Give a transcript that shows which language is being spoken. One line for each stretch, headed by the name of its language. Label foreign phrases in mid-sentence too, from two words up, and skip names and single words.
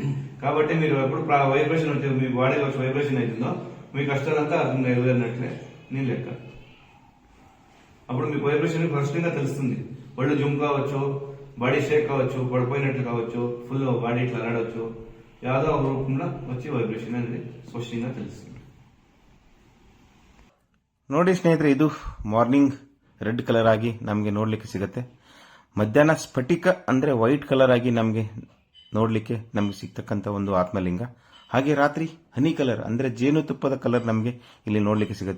Telugu: కాబట్టి మీరు ఎప్పుడు వైబ్రేషన్ వచ్చే మీ బాడీలో వచ్చే వైబ్రేషన్ అవుతుందో మీ కష్టాలంతా నెరవేరినట్లే నేను లెక్క. అప్పుడు మీకు వైబ్రేషన్ స్పష్టంగా తెలుస్తుంది. ఒళ్ళు జుమ్ కావచ్చు,
English: body shake
Telugu: కావచ్చు, పడిపోయినట్లు కావచ్చు,
English: full body
Telugu: ఇట్లా అలడవచ్చు, ಯಾವುದೋ ఒక రూపంలో వచ్చి వైబ్రేషన్ అనేది ಸ್ಪಷ್ಟಂగా తెలుస్తుంది.
Kannada: ನೋಡಿ ಸ್ನೇಹಿತರೆ, ಇದು
English: morning red colour
Kannada: ಆಗಿ ನಮಗೆ ನೋಡ್ಲಿಕ್ಕೆ ಸಿಗುತ್ತೆ. ಮಧ್ಯಾಹ್ನ ಸ್ಫಟಿಕ ಅಂದ್ರೆ
English: white colour
Kannada: ಆಗಿ ನಮಗೆ ನೋಡ್ಲಿಕ್ಕೆ ನಮಗೆ ಸಿಗ್ತಕ್ಕಂಥ ಒಂದು ಆತ್ಮಲಿಂಗ. ಹಾಗೆ ರಾತ್ರಿ
English: honey colour
Kannada: ಅಂದ್ರೆ ಜೇನುತುಪ್ಪದ ಕಲರ್ ನಮಗೆ ಇಲ್ಲಿ ನೋಡ್ಲಿಕ್ಕೆ ಸಿಗುತ್ತೆ.